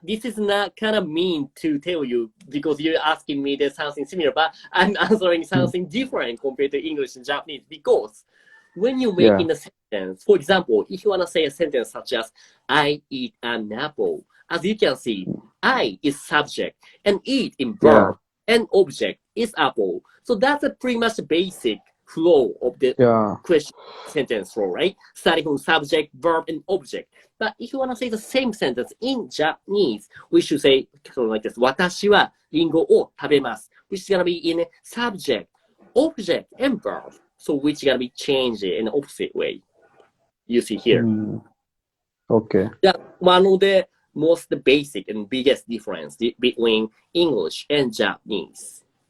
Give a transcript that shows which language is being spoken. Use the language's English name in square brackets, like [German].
[English] This is not kind of mean to tell you because you're asking me there's something similar, but I'm answering something different compared to English and Japanese because when you make in a sentence, for example, if you want to say a sentence such as I eat an apple, as you can see, I is subject and eat in verb and object is apple. So that's a pretty much basic flow of the question sentence flow, right? Starting from subject, verb, and object. But if you want to say the same sentence in Japanese, we should say something like this. [Japanese] 私はリンゴを食べます. [English] Which is going to be in subject, object, and verb. So which is going to be changed in the opposite way. You see here. Okay. That's one of the most basic and biggest difference between English and Japanese.